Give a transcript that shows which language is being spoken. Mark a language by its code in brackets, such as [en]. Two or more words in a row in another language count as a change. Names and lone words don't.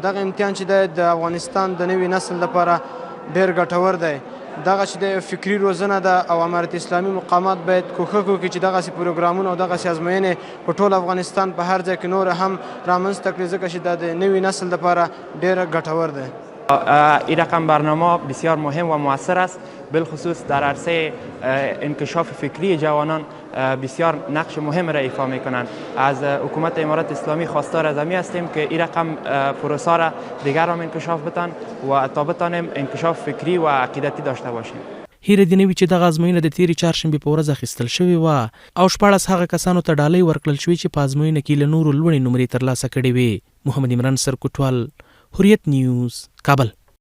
[ps] دغه امتحان چې دی د افغانستان د نوي نسل لپاره ډېر ګټور دی. دغه چې د فکري روزنه ده او امارت اسلامي مقامات باید کوښښ وکړي چې دغسې پروګرامونه او دغسې ازموینې په ټول افغانستان په هر ځای کې نور هم رامنځته کړي ځکه چې دا د نوي نسل لپاره ډېر ګټور دی. [fa] این رقم برنامه بسیار مهم و موثر است، بالخصوص در عرصه انکشاف فکری جوانان بسیار نقش مهم را ایفا می کنند. از حکومت امارت اسلامی خواستار از همی هستیم که این رقم پروسه را دیگر هم انکشاف بتن و تا بتانیم انکشاف فکری و عقیدتی داشته باشیم. [ps] هیره دې نه وي چې دغه ازموینه د تېرې چهارشنبې په ورځ اخیستل شوې وه او 14 هغه کسانو ته ډالۍ ورکړل شوې چې په ازموینه کې له نورو لوړې نمرې ترلاسه کړې وې. محمد عمران سرکوټوال، حریت نیوز، کابل.